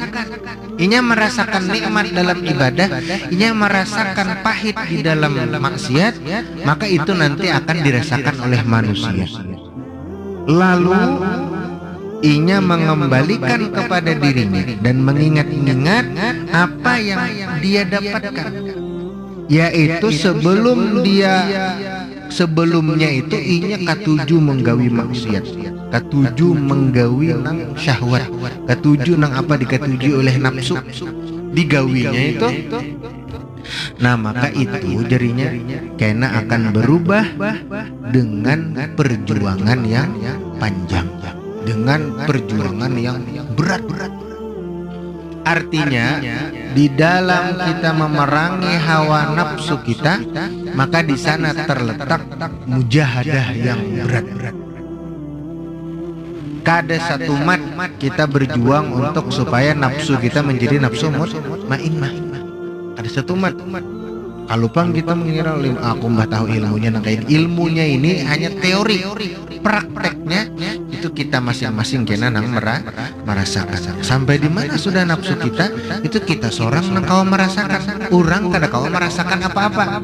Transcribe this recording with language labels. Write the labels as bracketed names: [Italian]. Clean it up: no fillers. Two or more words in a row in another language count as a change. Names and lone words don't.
[Indonesian] Inya merasakan nikmat dalam ibadah, inya merasakan pahit di dalam maksiat, maka itu nanti akan dirasakan oleh manusia. Lalu Inya mengembalikan kepada dirinya dan mengingat-ingat apa yang dia dapatkan, yaitu sebelumnya itu inya katuju menggawi maksiat, katuju menggawi nang syahwat, katuju nang apa dikatuju oleh nafsu, digawinya itu. Nah maka itu jadinya kena akan berubah dengan perjuangan yang panjang, dengan perjuangan yang berat. Artinya di dalam kita memerangi hawa nafsu kita, maka di sana terletak mujahadah yang berat. Kada satu mat kita berjuang untuk supaya nafsu kita menjadi nafsu mutmainnah. [Banjar] Kada satu mat. [Indonesian] Kalau pang kita mengira aku mbah tahu ilmunya, nah kayak ilmunya ini hanya teori, prakteknya itu kita masing-masing kena nang merasakan. Sampai di mana sudah nafsu kita, itu kita seorang nang kau merasakan, orang kada kau merasakan apa-apa.